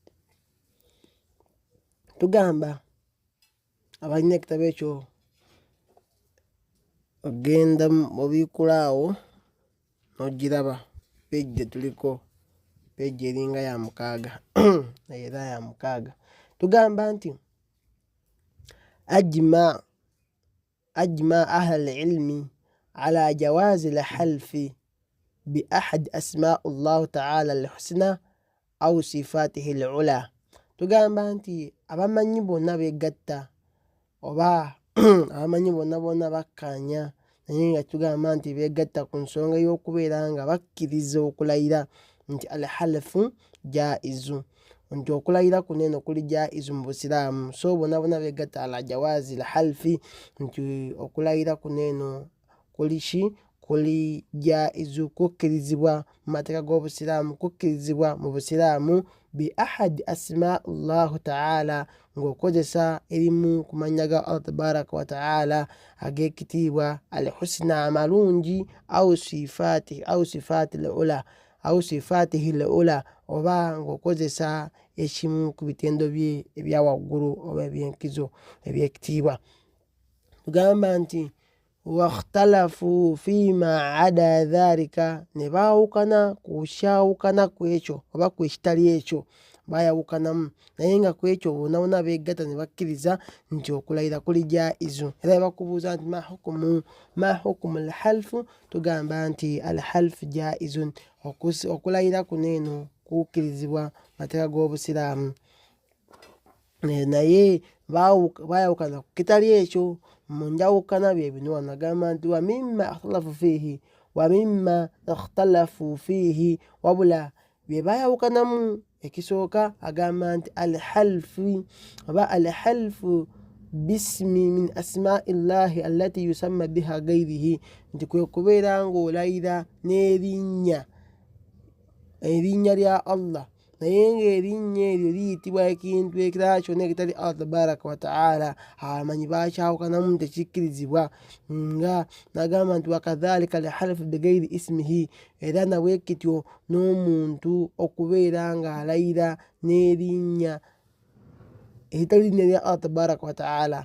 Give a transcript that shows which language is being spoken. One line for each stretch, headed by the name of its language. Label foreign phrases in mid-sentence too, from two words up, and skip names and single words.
Ganda: Tugamba abalina ekitabo ekyo ogenda obikulaawo n'ogiraba peegi gye tuliko, peegi eringa ya 6 era ya 6. Tugamba nti
Arabic: أجمع أهل العلم على جواز الحلف بأحد أسماء الله تعالى الحسنى أو صفاته العلى.
Ganda: Tugamba nti abamanyi bonna begatta oba abamanyi bonna bakkanya naye nga tugamba nti begatta ku nsonga y'okubeera nga bakkiriza okulayira nti
Arabic: الحلف جائز,
Ganda: nti okulayira kuno eno kuli jaizu mu Busiraamu. So bonna begatta
Arabic: على جواز الحلف
Ganda: nti okulayira kuno eno kuli jaizu, kukkirizibwa mu mateeka g'Obusiraamu, kukkirizibwa mu Busiraamu
Arabic: بأحد أسماء الله تعالى,
Ganda: ng'okozesa erimu ku mannya ga
Arabic: الله تبارك وتعالى
Ganda: ag'ekitiibwa, al-husna amalungi,
Arabic: أو صفاته العلى,
Ganda: oba ng'okozesa ekimu ku bitendo bye ebya waggulu oba eby'enkizo eby'ekitiibwa. Tugamba nti
Arabic: واختلفوا فيما عدا ذلك,
Ganda: ne baawukana ku kyawukana ku ekyo oba ku ekitali ekyo, baayawukanamu naye nga ku ekyo bonna beegatta ne bakkiriza nti okulayira kuli jaizu. Era bakubuuza nti
Arabic: ما حكم الحلف,
Ganda: tugamba nti
Arabic: الحلف جائز,
Ganda: okulayira kuno eno kukkirizibwa mateeka g'Obusiraamu. Naye baayawukana ku kitali ekyo. Mu njawukana bye bino nagamba nti
Arabic: ومما اختلفوا فيه,
Ganda: wabula bye baayawukanamu ekisooka agamba nti
Arabic: الحلف باسم من أسماء الله التي يسمى بها غيره,
Ganda: nti kwe kubeera ng'olayira n'erinnya lya Allah naye ng'erinnya eryo liyitibwa ekintu ekirala kyonna ekitali
Arabic: الله تبارك وتعالى.
Ganda: Abamanyi bakyawukanamu tekikkirizibwa. Nga nagamba nti
Arabic: وكذلك الحلف بغير اسمه,
Ganda: era nabwe kityo n'omuntu okubeera ng'alayira n'erinnya eritali linnya lya
Arabic: الله تبارك وتعالى.